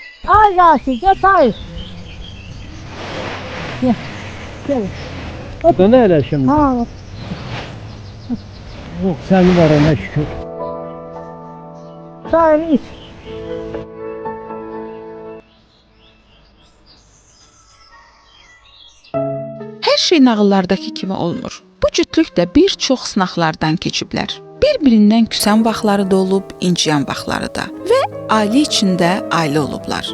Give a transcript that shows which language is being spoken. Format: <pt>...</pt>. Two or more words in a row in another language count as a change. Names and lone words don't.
<tr>Ay Yasin gel hayır. Gel. Gel. O da ne öyle şimdi? Ha. Yok senin var ona şükür. Hayır iç.</tr> <az>Hər şey nağıllardakı kimi olmur. Bu cütlük də bir çox sınaqlardan keçiblər. Bir-birindən küsən vaxtları da olub, inciyən vaxtları da və ailə içində ailə olublar.</az>